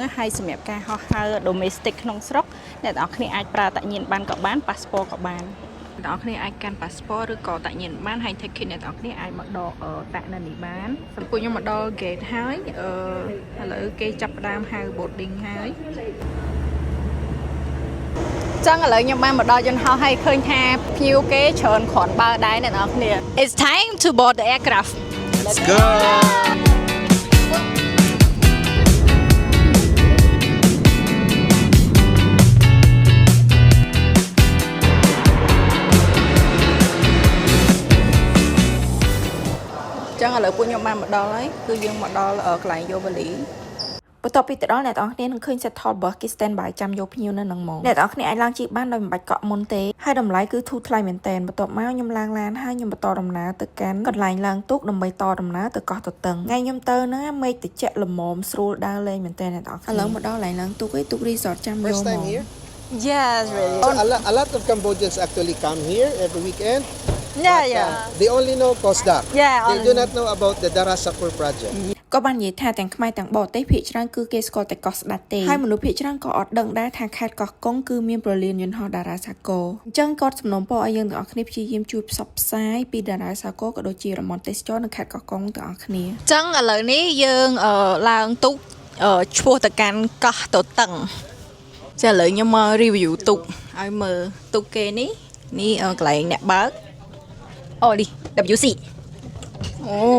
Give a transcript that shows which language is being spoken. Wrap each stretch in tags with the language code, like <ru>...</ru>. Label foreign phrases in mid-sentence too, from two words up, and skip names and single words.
<km>ហើយសម្រាប់ការហោះហើរ domestic ក្នុងស្រុកអ្នកទាំងអស់គ្នាអាចប្រើតាក់ញៀនបានក៏បាន passport ក៏បានអ្នកទាំងអស់គ្នាអាចកាន់ passport ឬក៏តាក់ញៀនបានហើយ ticket អ្នកទាំងអស់គ្នាអាចមកដកតាក់នៅនេះបានសម្រាប់ខ្ញុំមកដល់ gate ហើយឥឡូវគេចាប់ផ្ដើមហៅ boarding ហើយចឹងឥឡូវខ្ញុំបានមកដល់យន្តហោះហើយឃើញថាភ្ញៀវគេច្រើនគ្រាន់បើដែរអ្នកនរគ្នា</km> <en>It's time to board the aircraft Let's go</en> <km>ចឹងឥឡូវពួកខ្ញុំបានមកដល់ហើយគឺយើងមកដល់កន្លែងយកវ៉ាលីបន្ទាប់ពីទៅដល់អ្នកទាំងអស់គ្នានឹងឃើញ</km> <en>settle bus</en> <km>គេ</km> <en>stand by</en> <km>ចាំយកភ្ញៀវនៅនឹងមកអ្នកទាំងអស់គ្នាអាចឡើងជិះបានដោយមិនបាច់កក់មុនទេហើយតម្លៃគឺធូរថ្លៃមែនតើបន្ទាប់មកខ្ញុំឡើងឡានហើយខ្ញុំបន្តដំណើរទៅកាន់កន្លែងឡើងទូកដើម្បីតដំណើរទៅកោះតតឹងថ្ងៃខ្ញុំទៅហ្នឹងមេឃត្រជាក់ល្មមស្រួលដើរលេងមែនតើអ្នកទាំងអស់គ្នាឥឡូវមកដល់កន្លែងឡើងទូកឯងទូក resort ចាំយកមក</km> <en>Yes really So a lot of Cambodians actually come here every weekend. Yeah They only know Kosdar. Yeah They do not know about the Darasakor project.</en> <km>ក៏បាននិយាយថាទាំងខ្មែរទាំងបរទេសភាគច្រើនគឺគេស្គាល់តែកោះស្ដាច់ទេហើយមនុស្សភាគច្រើនក៏អត់ដឹងដែរថាខេត្តកោះកុងគឺមានប្រលានយន្តហោះតារាសាគរអញ្ចឹងគាត់សំណូមពរឲ្យយើងទាំងអស់គ្នាព្យាយាមជួយផ្សព្វផ្សាយពីតារាសាគរក៏ដូចជារមណទេសចរនៅខេត្តកោះកុងទាំងអស់គ្នាអញ្ចឹងឥឡូវនេះយើងឡើងទូកឆ្ពោះទៅកាន់កោះតតឹងចាឥឡូវខ្ញុំមក review ទូកឲ្យមើលទូកគេនេះកន្លែងអ្នកបើកអូនេះ WC អូ</km>